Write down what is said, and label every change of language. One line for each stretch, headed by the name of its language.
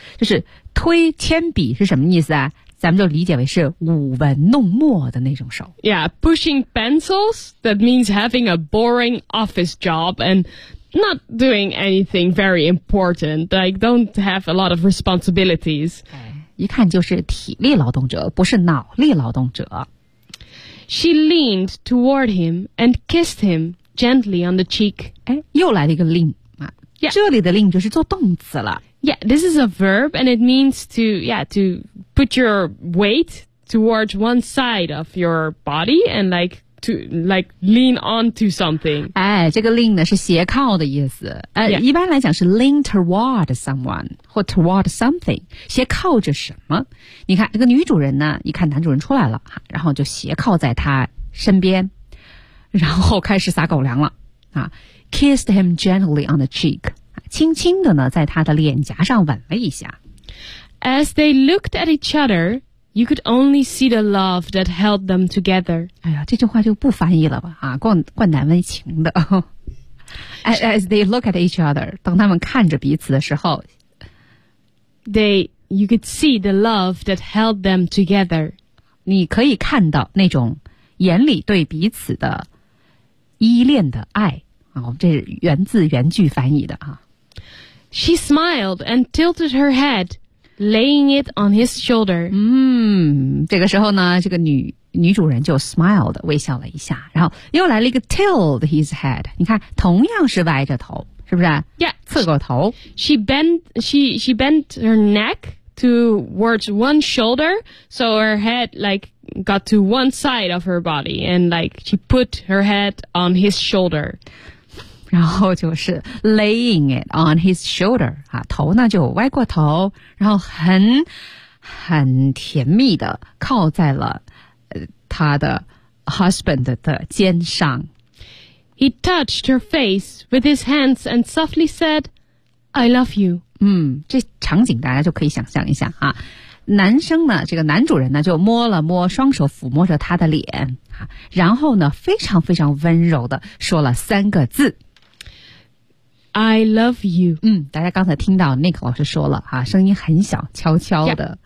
Chinese: 就是推铅笔是什么意思啊？咱们就理解为是舞文弄墨的那种手。
English: Yeah, pushing pencils, that means having a boring office job and not doing anything very important, like don't have a lot of responsibilities.
Chinese: 一看就是体力劳动者，不是脑力劳动者。
English: She leaned toward him and kissed him gently on the cheek.
Chinese: 哎，又来了一个 lean,
English: Yeah.
Chinese: 这里的令就是做动词了。
English: Yeah, this is a verb, and it means to, yeah, to put your weight towards one side of your body and like... to like lean onto something.
Chinese: 哎，这个 lean 呢是斜靠的意思。
English: Yeah.
Chinese: 一般来讲是
English: lean toward someone
Chinese: 或
English: toward something，
Chinese: 斜靠着什么。你看这个女主人呢，一看男主人出来了，然后就斜靠在他身边，然后开始撒狗粮了啊 ，
English: kissed him gently on the cheek，
Chinese: 轻轻的呢在他的脸颊上吻了一下。
English: As they looked at each other. You could only see the love that held them together.
Chinese: 哎呀，这句话就不翻译了吧？啊，怪难为情的。
English: As they look at each other,
Chinese: 当他们看着彼此的时候
English: you could see the love that held them together.
Chinese: 你可以看到那种眼里对彼此的依恋的爱。啊，我们这是原字原句翻译的啊。
English: She smiled and tilted her head. Laying it on his shoulder.
Chinese: 嗯，这个时候呢，这个女主人就 smiled 微笑了一下，然后又来了一个
English: tilt his head.
Chinese: 你看，同样是歪着头，是不是
English: ？Yeah,
Chinese: 侧过头。
English: She bent her neck towards one shoulder, so her head like got to one side of her body, and like she put her head on his shoulder.
Chinese: 然后就是
English: laying it on his shoulder
Chinese: 啊，头呢就歪过头，然后很甜蜜的靠在了他的 husband 的肩上。
English: He touched her face with his hands and softly said, "I love you."
Chinese: 嗯，这场景大家就可以想象一下啊。男生呢，这个男主人呢就摸了摸，双手抚摸着他的脸啊，然后呢非常非常温柔的说了三个字。
English: I love you.
Chinese: 嗯，大家刚才听到 Nick 老师说了哈，声音很小，悄悄的。